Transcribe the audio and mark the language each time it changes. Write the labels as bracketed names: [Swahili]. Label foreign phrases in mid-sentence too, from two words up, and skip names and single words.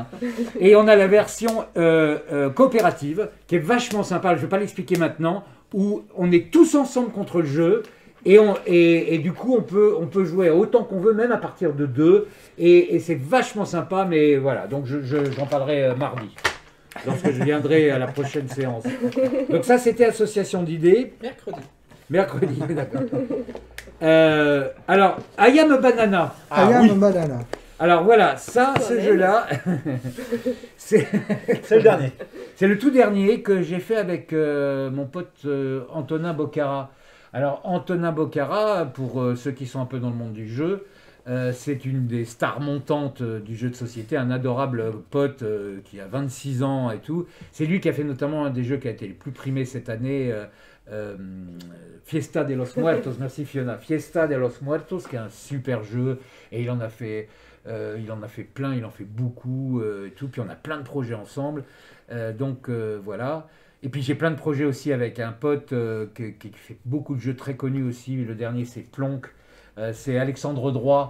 [French] Et on a la version coopérative, qui est vachement sympa, je ne vais pas l'expliquer maintenant, où on est tous ensemble contre le jeu, et du coup on peut jouer autant qu'on veut, même à partir de 2, et c'est vachement sympa, mais voilà, donc j'en parlerai mardi, lorsque je viendrai à la prochaine séance. Donc ça c'était Association d'idées. Mercredi, d'accord. Alors, [English] I Am a Banana. I am banana. [French] Alors voilà, ça, ce jeu-là, c'est C'est le dernier. c'est le tout dernier que j'ai fait avec mon pote Antonin Bocara. Alors Antonin Bocara, pour ceux qui sont un peu dans le monde du jeu, c'est une des stars montantes du jeu de société, un adorable pote qui a 26 ans et tout. C'est lui qui a fait notamment un des jeux qui a été le plus primé cette année, Fiesta de los Muertos, merci Fiona. Fiesta de los Muertos, qui est un super jeu, et il en a fait plein, il en fait beaucoup et tout. Puis on a plein de projets ensemble, donc voilà. Et puis j'ai plein de projets aussi avec un pote qui fait beaucoup de jeux très connus aussi. Le dernier c'est Plonk, c'est Alexandre Droit.